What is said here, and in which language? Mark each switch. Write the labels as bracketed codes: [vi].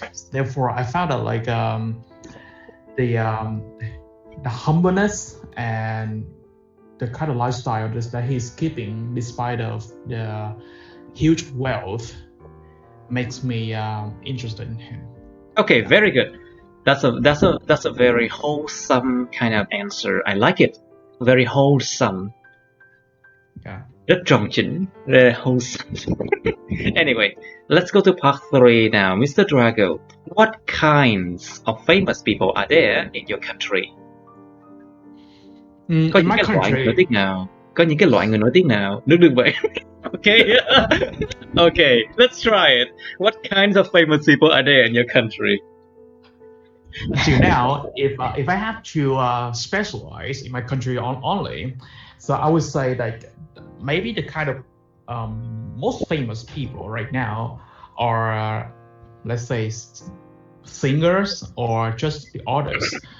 [en] Therefore, I found out like the humbleness and the kind of lifestyle that he's keeping despite of the huge wealth makes me interested in him. Okay, very good. That's a very wholesome kind of answer. I like it. Very wholesome. Yeah. [vi] Rất tròn chỉnh, [en] very wholesome. Anyway, let's go to part 3 now. Mr. Drago, what kinds of famous people are there in your country? [vi] Có những cái loại người nổi tiếng nào? Có những cái loại người nổi tiếng nào? Đừng vậy. Okay. [en] Okay, let's try it. What kinds of famous people are there in your country? until now, if I have to specialize in my country only, so I would say that maybe the kind of most famous people right now are, let's say, singers or just the artists.